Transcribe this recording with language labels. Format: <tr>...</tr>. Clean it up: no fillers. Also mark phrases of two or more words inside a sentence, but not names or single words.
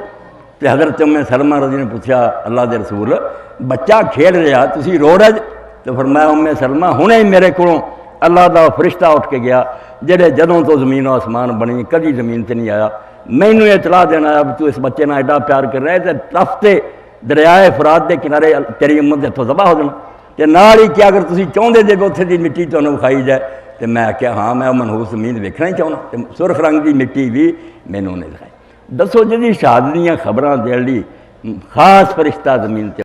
<pa>تو حضرت ام سلمہ رضی نے پوچھا اللہ دے رسول بچہ کھیل رہا تسی رو رہے؟ تو فرمایا ام سلمہ ہنے ہی میرے کو اللہ دا فرشتہ اٹھ کے گیا جڑے جدوں تو زمین و آسمان بنی کدی زمین تے نہیں آیا، مینوں اطلاع دینا آیا تو اس بچے نہ ایڈا پیار کر رہے تے رفتے دریائے فرات دے کنارے تیری امت دے تو ذبح ہو جانا. تے نال ہی کہ اگر تسی چاہندے جے اتھے دی مٹی تانوں کھائی جائے تے میں آخیا ہاں میں منحوس زمین ویکھنا ہی چاہنا تے سرخ رنگ دی مٹی بھی مینوں نہیں دکھائی. دسو جی شہادت دیاں خبراں دین لئی خاص فرشتہ زمین تے</pa>